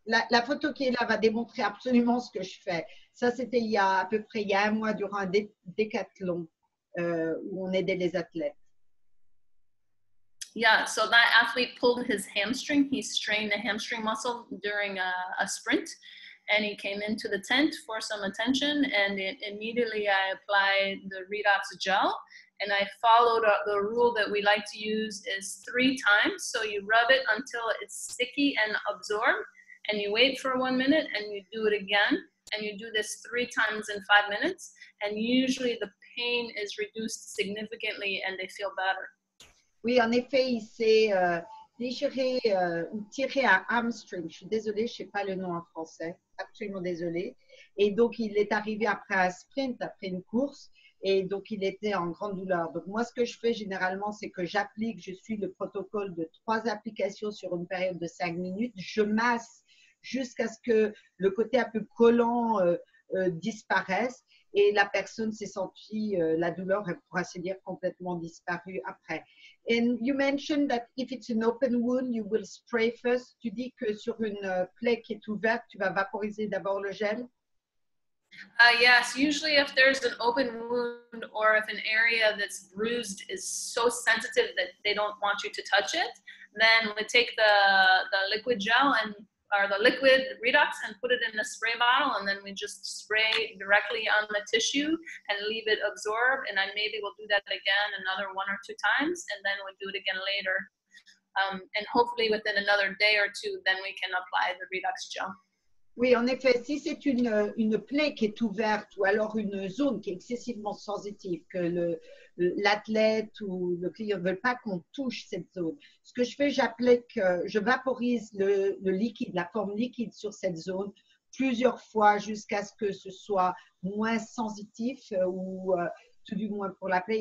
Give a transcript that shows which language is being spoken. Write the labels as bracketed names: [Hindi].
[French] la photo qui est là va démontrer absolument ce que je fais. Ça, c'était il y a à peu près 1 mois durant un décathlon où on aidait les athlètes. [English] Yeah, so that athlete pulled his hamstring. He strained the hamstring muscle during a sprint, and he came into the tent for some attention, and immediately I applied the Redox gel, and I followed the rule that we like to use is 3 times. So you rub it until it's sticky and absorbed, and you wait for 1 minute, and you do it again, and you do this 3 times in 5 minutes, and usually the pain is reduced significantly and they feel better. [French] Oui, en effet, il s'est déchiré ou tiré un hamstring. Je suis désolée, je ne sais pas le nom en français. Absolument désolée. Et donc, il est arrivé après un sprint, après une course. Et donc, il était en grande douleur. Donc, moi, ce que je fais généralement, c'est que je suis le protocole de 3 applications sur une période de 5 minutes. Je masse jusqu'à ce que le côté un peu collant disparaisse. Et la personne s'est sentie, la douleur, elle pourra se dire complètement disparue après. [English] And you mentioned that if it's an open wound, you will spray first. [French] Tu dis que sur une plaie qui est ouverte, tu vas vaporiser d'abord le gel? [English] Yes, usually if there's an open wound or if an area that's bruised is so sensitive that they don't want you to touch it, then we take the liquid gel or the liquid Redox and put it in a spray bottle, and then we just spray directly on the tissue and leave it absorb, and then maybe we'll do that again another 1 or 2 times, and then we'll do it again later. And hopefully within another day or 2, then we can apply the Redox gel. [French] Oui, en effet, si c'est une plaie qui est ouverte ou alors une zone qui est excessivement sensitive, que l'athlète ou le client ne veulent pas qu'on touche cette zone, ce que je fais, je vaporise le liquide, la forme liquide sur cette zone plusieurs fois jusqu'à ce que ce soit moins sensitif ou tout du moins pour la plaie.